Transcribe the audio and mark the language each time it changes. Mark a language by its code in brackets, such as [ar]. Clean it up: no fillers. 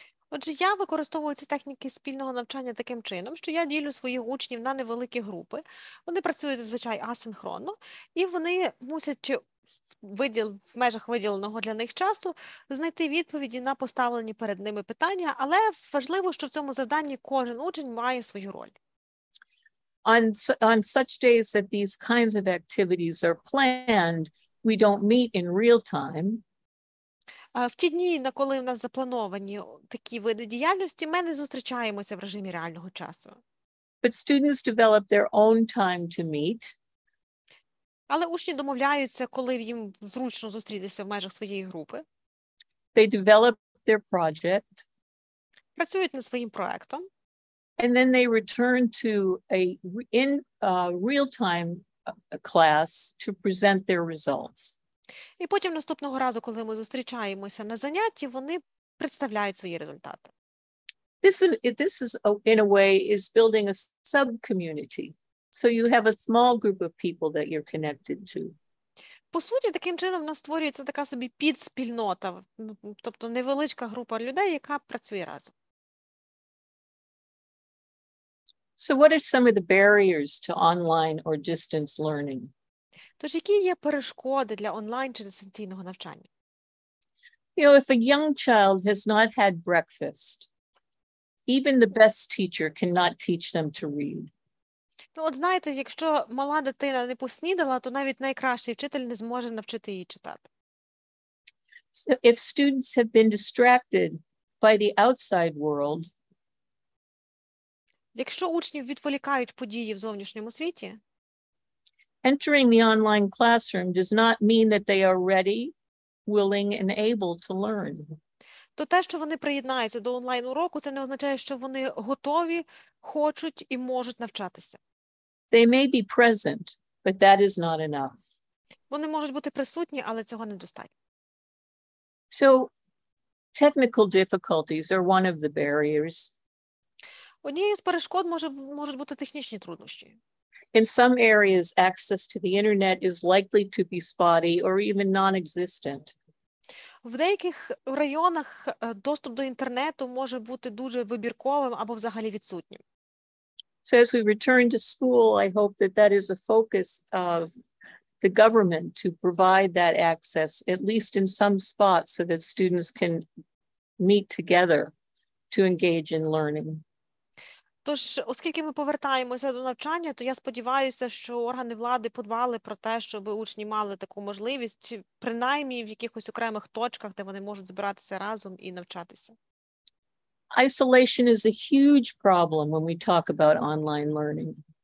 [uk] Отже, я використовую ці техніки спільного навчання таким чином, що я ділю своїх учнів на невеликі групи. Вони працюють зазвичай асинхронно, і вони мусять в межах виділеного для них часу знайти відповіді на поставлені перед ними питання, але важливо, що в цьому завданні кожен учень має свою роль. [en] On such days that these kinds of activities are planned, we don't meet in real time. [uk] В ті дні, коли у нас заплановані такі види діяльності, ми не зустрічаємося в режимі реального часу. [en] But students develop their own time to meet. [uk] Але учні домовляються, коли їм зручно зустрітися в межах своєї групи. [en] They develop their project. [uk] Працюють над своїм проектом. [en] And then they return to a real-time class to present their results. [uk] І потім наступного разу, коли ми зустрічаємося на занятті, вони представляють свої результати. [en] This is in a way is building a sub-community. So you have a small group of people that you're connected to. [uk] По суті, таким чином в нас створюється така собі підспільнота, тобто невеличка група людей, яка працює разом. [en] So what are some of the barriers to online or distance learning? [uk] Тож, які є перешкоди для онлайн чи дистанційного навчання? [en] You know, if a young child has not had breakfast, even the best teacher cannot teach them to read. [uk] Ну, от знаєте, якщо мала дитина не поснідала, то навіть найкращий вчитель не зможе навчити її читати. [en] So if students have been distracted by the outside world, [uk] якщо учнів відволікають події в зовнішньому світі, [en] entering the online classroom does not mean that they are ready, willing, and able to learn. [uk] то те, що вони приєднаються до онлайн-уроку, це не означає, що вони готові, хочуть і можуть навчатися. [en] They may be present, but that is not enough. [uk] Вони можуть бути присутні, але цього недостатньо. [en] So technical difficulties are one of the barriers. [uk] Однією з перешкод можуть бути технічні труднощі. [en] In some areas, access to the internet is likely to be spotty or even non-existent. [uk] В деяких районах доступ до інтернету може бути дуже вибірковим або взагалі відсутнім. [en] So as we return to school, I hope that is a focus of the government to provide that access, at least in some spots, so that students can meet together to engage in learning. [uk] Тож, оскільки ми повертаємося до навчання, то я сподіваюся, що органи влади подбали про те, щоб учні мали таку можливість, принаймні в якихось окремих точках, де вони можуть збиратися разом і навчатися. [en] Isolation is a huge problem when we talk about online learning.